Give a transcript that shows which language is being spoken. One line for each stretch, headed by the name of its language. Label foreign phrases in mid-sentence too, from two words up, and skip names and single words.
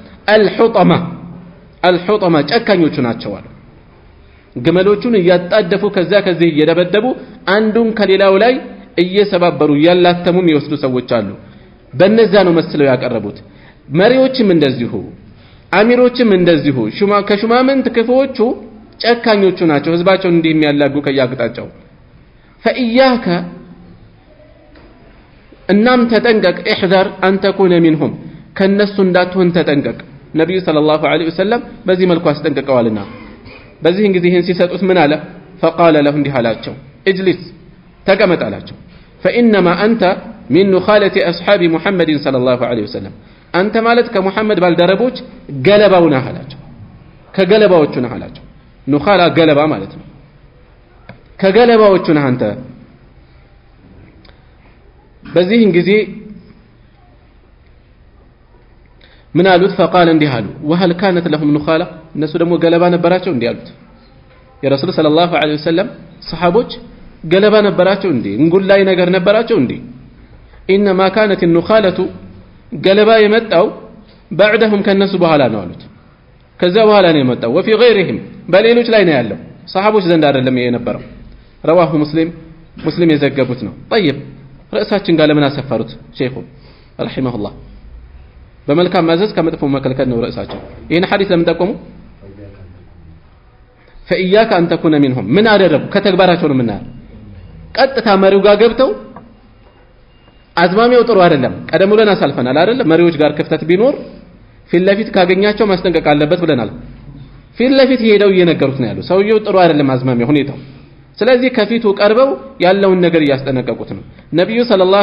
Amharic: አልሑጠማ ጨካኞቹ ናቸው አሉ። ግመሎቹን እያጣደፉ ከዛ ከዚህ እየደበደቡ አንዱን ከሌላው ላይ እየሰባበሩ እያላተሙ የሚወስዱ ሰዎች አሉ። በእነዛ ነው መስለው ያቀረቡት። መሪዎችም እንደዚሁ አሚሮችም እንደዚሁ ከሹማምንት ክፉዎቹ ጨካኞቹ ናቸው። ህዝባቸውን እንዲህ የሚያላጉ ከያቅጣጫው فإياك እናም ተጠንቀቅ
Arabic: احذر أن تكون منهم
Amharic: ከነሱ እንዳትሆን ተጠንቀቅ። ነብዩ ሰለላሁ ዐለይሂ ወሰለም በዚህ መልኩ አስጠንቅቀዋልና በዚህን ጊዜ ይህን ሲሰጡት ምን አለ?
Arabic: فقال له
Amharic: እንዲህ አላቸው اجلس ተቀመጥ አላቸው።
Arabic: فإنما أنت من نخالة أصحاب محمد صلى الله عليه وسلم
Amharic: አንተ ማለት ከሙሐመድ ባልደረቦች ገለባው ነህ አላቸው። ከገለባዎቹ ነህ አላቸው። ኑኻላ ገለባ ማለት ነው። ከገለባዎቹ ነህ አንተ። በዚህን ጊዜ ምን አሉት? فقال እንዲህ አሉ
Arabic: وهل كانت لهم نخالة
Amharic: እነሱ ደግሞ ገለባ ነበራቸው እንዲህ አሉት። የረሱል ሰለላሁ ዐለይሂ ወሰለም ሰሃቦች ገለባ ነበራቸው እንዴ? እንጉላይ ነገር ነበራቸው እንዴ?
Arabic: انما كانت النخالة
Amharic: ገለባ የመጣው بعدهم ከነሱ በኋላ ነው አሉት። ከዛ በኋላ ነው የመጣው
Arabic: وفي غيرهم
Amharic: በሌሎች ላይ ነው ያለው ሰሃቦች ዘንድ አይደለም የነበረው።
Arabic: رواه مسلم
Amharic: የዘገቡት ነው። طيب ርዕሳችን ጋር ለምን አሰፈሩት ሼኹ ረሂመሁላህ? በመልካም ማዘዝ ከመጥፎ መከልከል ነው ርዕሳቸው። ይሄን ሐዲስ ለምን ጠቆሙ?
Arabic: فإياك أن تكون منهم
Amharic: ምን አደረጉ? ከተግባራቸው ነው የምናየው። ቀጥታ መሪው ጋር ገብተው አዝማሚያው ጥሩ አይደለም። ቀደም ብለን አሳልፈናል አይደል? መሪዎች ጋር ክፍተት ቢኖር ፊት ለፊት ካገኛቸው ማስጠንቀቅ አለበት ብለናል። ፊት ለፊት ሄደው እየነገሩት ነው ያለው ሰውየው ጥሩ አይደለም አዝማሚያው ሁኔታው። ስለዚህ ከፊቱ ቀርበው ያለውን ነገር እያስጠነቀቁት ነው። ነብዩ ሰለላሁ